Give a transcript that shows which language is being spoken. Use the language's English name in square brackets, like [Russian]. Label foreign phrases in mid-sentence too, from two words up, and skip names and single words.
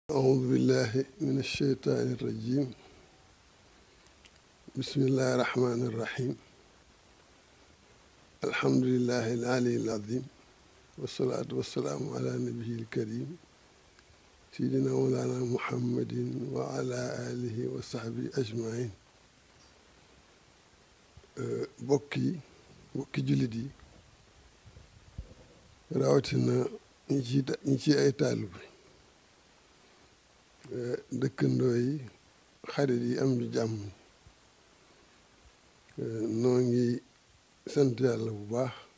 [Arabic] أعوذ بالله من الشيطان الرجيم بسم الله الرحمن الرحيم الحمد لله العلي العظيم والصلاة والسلام على نبيه الكريم سيدنا مولانا محمد وعلى آله وصحبه أجمعين [Wolof] bokki jullit yi rawatina ñi ci ay taalibe dëkkandoo yi xarit yi am di jàmm noo ngi sant yàlla bu baax